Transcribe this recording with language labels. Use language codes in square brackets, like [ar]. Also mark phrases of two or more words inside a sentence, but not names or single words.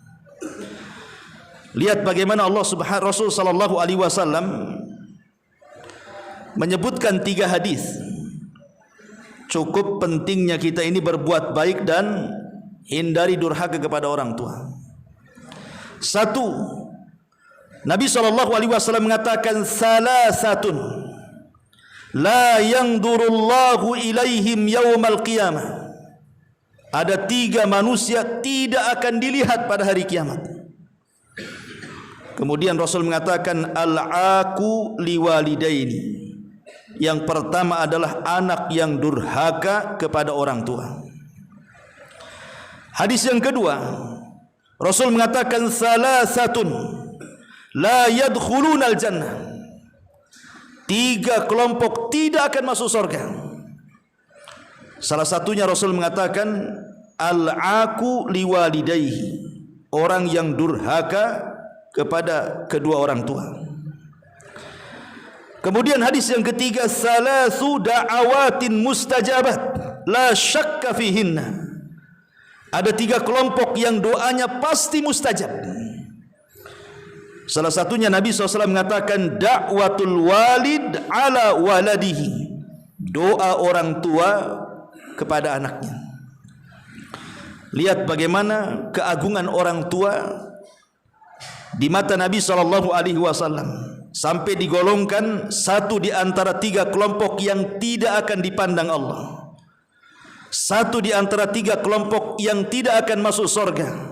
[id] Lihat bagaimana Rasul [ar] صلى الله عليه وسلم [id] menyebutkan 3 hadis. Cukup pentingnya kita ini berbuat baik dan hindari durhaka kepada orang tua. 1, Nabi SAW mengatakan, [ar] ثلاثة لا ينظر الله إليهم يوم القيامة. [id] Ada 3 manusia tidak akan dilihat pada hari kiamat. Kemudian Rasul mengatakan, [ar] العاق لوالديه. [id] Yang pertama adalah anak yang durhaka kepada orang tua. Hadis yang kedua, Rasul mengatakan, [ar] ثلاثة لا يدخلون الجنة. [id] 3 kelompok tidak akan masuk surga. Salah satunya Rasul mengatakan, [ar] العاق لوالديه, [id] orang yang durhaka kepada kedua orang tua. Kemudian hadis yang ketiga, [ar] ثلاث دعوات مستجابات لا شك فيهن. [id] Ada 3 kelompok yang doanya pasti mustajab. Salah satunya Nabi SAW mengatakan, [ar] دعوة الوالد على ولده, [id] doa orang tua kepada anaknya. Lihat bagaimana keagungan orang tua di mata Nabi SAW, sampai digolongkan satu di antara 3 kelompok yang tidak akan dipandang Allah, satu di antara 3 kelompok yang tidak akan masuk surga.